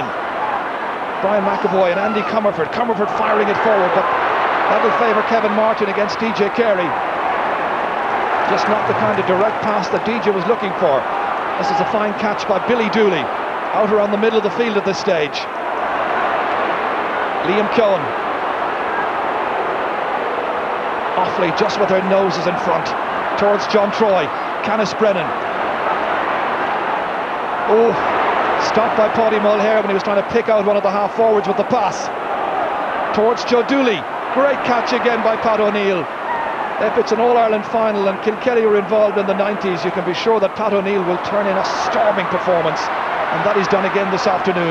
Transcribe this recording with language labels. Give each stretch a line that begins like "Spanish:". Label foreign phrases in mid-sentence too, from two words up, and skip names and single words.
English: Brian McEvoy and Andy Comerford. Comerford firing it forward, but that'll favour Kevin Martin against DJ Carey. Just not the kind of direct pass that DJ was looking for. This is a fine catch by Billy Dooley. Out around the middle of the field at this stage. Liam Keoghan. Offaly just with their noses in front. Towards John Troy. Canis Brennan. Oh, stopped by Paddy Mulher when he was trying to pick out one of the half forwards with the pass. Towards Joe Dooley. Great catch again by Pat O'Neill. If it's an All-Ireland final and Kilkenny were involved in the 90s, you can be sure that Pat O'Neill will turn in a storming performance, and that he's done again this afternoon.